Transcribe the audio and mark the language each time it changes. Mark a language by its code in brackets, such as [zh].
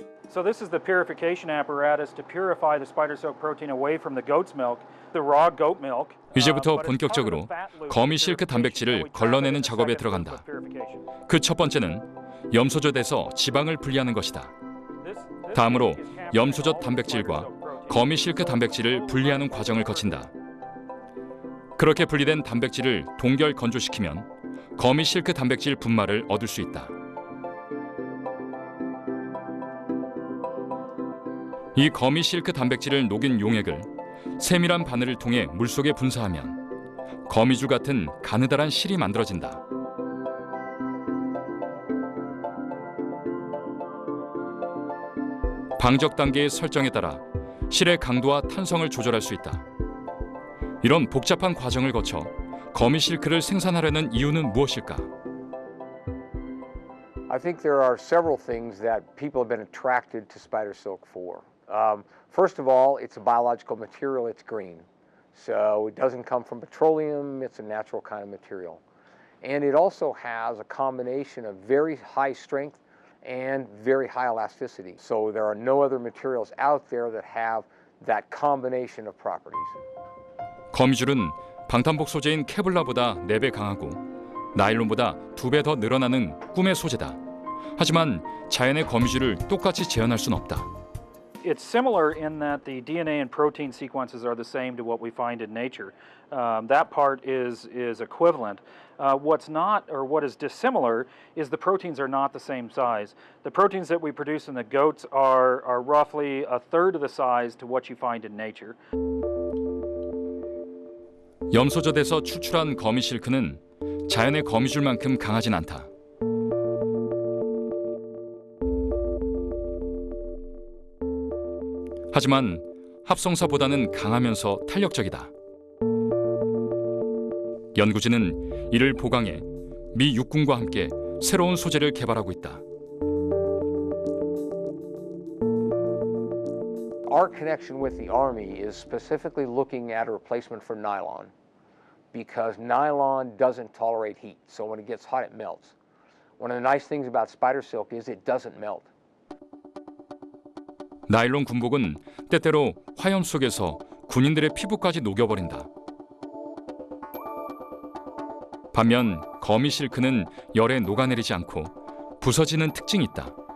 [en] So this is the purification apparatus to purify the spider silk protein away from the goat's milk, the raw goat milk. [ko] 이제부터 본격적으로 거미 실크 단백질을 걸러내는 작업에 들어간다. 그 첫 번째는 염소젖에서 지방을 분리하는 것이다. 다음으로 염소젖 단백질과 거미 실크 단백질을 분리하는 과정을 거친다. 그렇게 분리된 단백질을 동결 건조시키면 거미 실크 단백질 분말을 얻을 수 있다. 이 거미 실크 단백질을 녹인 용액을 세밀한 바늘을 통해 물속에 분사하면 거미줄 같은 가느다란 실이 만들어진다. 방적 단계의 설정에 따라 실의 강도와 탄성을 조절할 수 있다. 이런 복잡한 과정을 거쳐 거미 실크를 생산하려는 이유는 무엇일까? [en] I think there are several things that people have been attracted to spider silk for. First of all, it's a biological material, it's green. So it doesn't come from petroleum, it's a natural kind of material. And it also has a combination of very high strength and very high elasticity. So there are no other materials out there that have that combination of properties. [ko] 거미줄은 방탄복 소재인 케블라보다 4배 강하고 나일론보다 2배 더 늘어나는 꿈의 소재다. 하지만 자연의 거미줄을 똑같이 재현할 순 없다. [en] It's similar in that the DNA and protein sequences are the same to what we find in nature. That part is equivalent. What's not, or what is dissimilar, is the proteins are not the same size. The proteins that we produce in the goats are roughly a third of the size to what you find in nature. [ko] 염소젖에서 추출한 거미 실크는 자연의 거미줄만큼 강하진 않다. 하지만 합성사보다는 강하면서 탄력적이다. 연구진은 이를 보강해 미 육군과 함께 새로운 소재를 개발하고 있다. [en] Our connection with the Army is specifically looking at a replacement for nylon because nylon doesn't tolerate heat. So when it gets hot, it melts. One of the nice things about spider silk is it doesn't melt. [ko] 나일론 군복은 때때로 화염 속에서 군인들의 피부까지 녹여버린다. 반면 거미 실크는 열에 녹아내리지 않고 부서지는 특징이 있다.